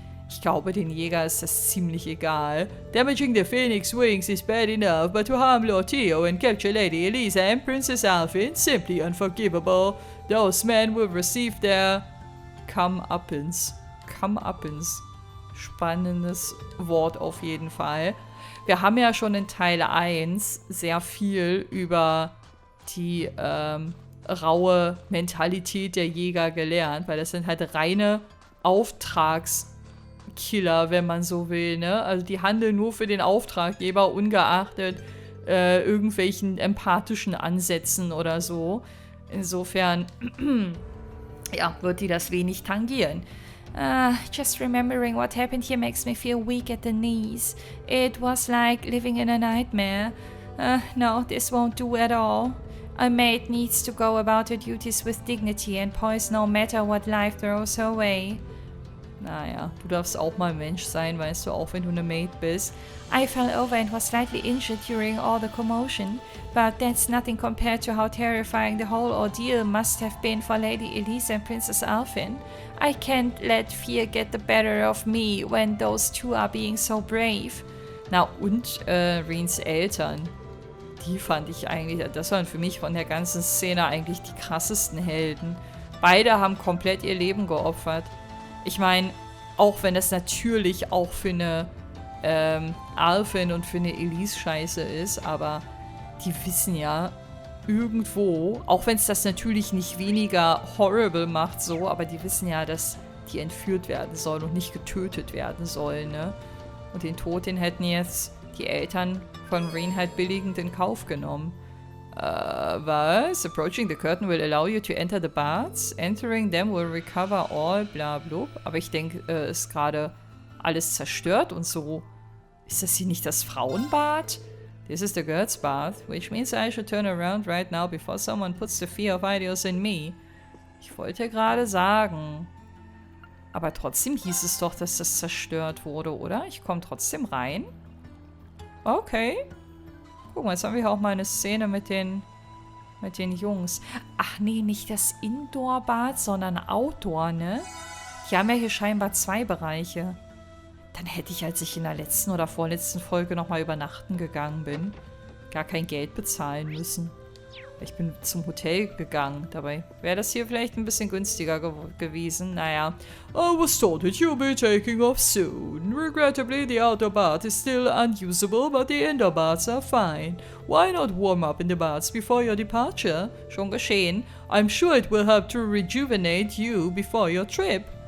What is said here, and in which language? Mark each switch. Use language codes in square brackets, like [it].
[de] Ich glaube, den Jäger ist das ziemlich egal. [en] Damaging the Phoenix Wings is bad enough, but to harm Lord Theo and capture Lady Elisa and Princess Alphin, simply unforgivable. Those men will receive their comeuppance. Comeuppance. [de] Spannendes Wort auf jeden Fall. Wir haben ja schon in Teil 1 sehr viel über die raue Mentalität der Jäger gelernt, weil das sind halt reine Auftragskiller, wenn man so will, ne? Also die handeln nur für den Auftraggeber, ungeachtet irgendwelchen empathischen Ansätzen oder so. Insofern, ja, wird die das wenig tangieren. [en] Just remembering what happened here makes me feel weak at the knees. It was like living in a nightmare. No, this won't do at all. A maid needs to go about her duties with dignity and poise no matter what life throws her way. [de] Naja, du darfst auch mal Mensch sein, weißt du, auch wenn du eine Maid bist. [en] I fell over and was slightly injured during all the commotion, but that's nothing compared to how terrifying the whole ordeal must have been for Lady Elisa and Princess Alphin. I can't let fear get the better of me when those two are being so brave. [de] Na und Reens Eltern, die fand ich eigentlich, das waren für mich von der ganzen Szene eigentlich die krassesten Helden. Beide haben komplett ihr Leben geopfert. Ich meine, auch wenn das natürlich auch für eine Alphin und für eine Elise scheiße ist, aber die wissen ja irgendwo, auch wenn es das natürlich nicht weniger horrible macht so, aber die wissen ja, dass die entführt werden sollen und nicht getötet werden sollen, ne? Und den Tod, den hätten jetzt die Eltern von Reen halt billigend in Kauf genommen. Was? [en] Approaching the curtain will allow you to enter the baths. Entering them will recover all, bla bla. [de] Aber ich denke, ist gerade alles zerstört und so. Ist das hier nicht das Frauenbad? [en] This is the girls' bath, which means I should turn around right now before someone puts the fear of ideals in me. [de] Ich wollte gerade sagen. Aber trotzdem hieß es doch, dass das zerstört wurde, oder? Ich komme trotzdem rein. Okay. Guck mal, jetzt haben wir hier auch mal eine Szene mit den Jungs. Ach nee, nicht das Indoor-Bad, sondern Outdoor, ne? Die haben ja hier scheinbar 2 Bereiche. Dann hätte ich, als ich in der letzten oder vorletzten Folge nochmal übernachten gegangen bin, gar kein Geld bezahlen müssen. Ich bin zum Hotel gegangen. Dabei wäre das hier vielleicht ein bisschen günstiger gewesen. Naja. [en] I was told that you'll be taking off soon. Regrettably, the outdoor bath is still unusable, but the indoor baths are fine. Why not warm up in the baths before your departure? [de] Schon geschehen. [en] I'm sure it will help to rejuvenate you before your trip.